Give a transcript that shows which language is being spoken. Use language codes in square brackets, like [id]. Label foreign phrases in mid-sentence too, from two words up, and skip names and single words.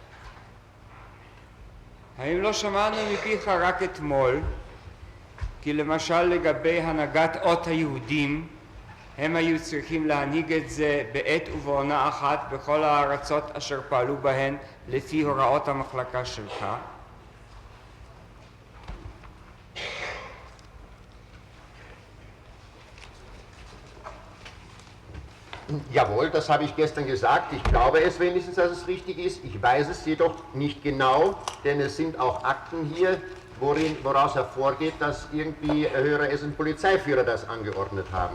[he] האם לא שמענו מפיך רק אתמול, כי למשל לגבי הנהגת אות היהודים, הם היו צריכים להנהיג את זה בעת ובעונה אחת בכל הארצות אשר פעלו בהן לפי הוראות המחלקה שלך? [de] Jawohl, das habe ich gestern gesagt. Ich glaube es wenigstens, dass es richtig ist. Ich weiß es jedoch nicht genau, denn es sind auch Akten hier, woraus hervorgeht, dass irgendwie höhere SS- und Polizeiführer das angeordnet haben.